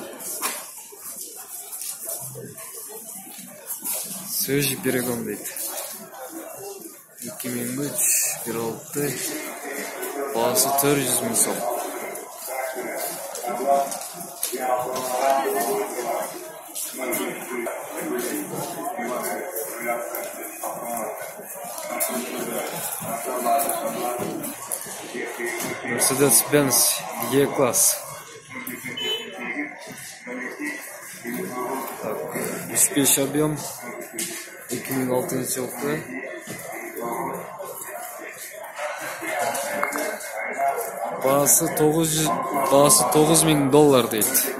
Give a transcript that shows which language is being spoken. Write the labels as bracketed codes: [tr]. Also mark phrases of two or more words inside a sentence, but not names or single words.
[ru] Свежий перегон [kk] дейді. 2003, 1.6. Бағасы 400 мың сом. Mercedes-Benz E-класс. 3.5 объем, 2006 жылғы. Бағасы $9 мың дейді.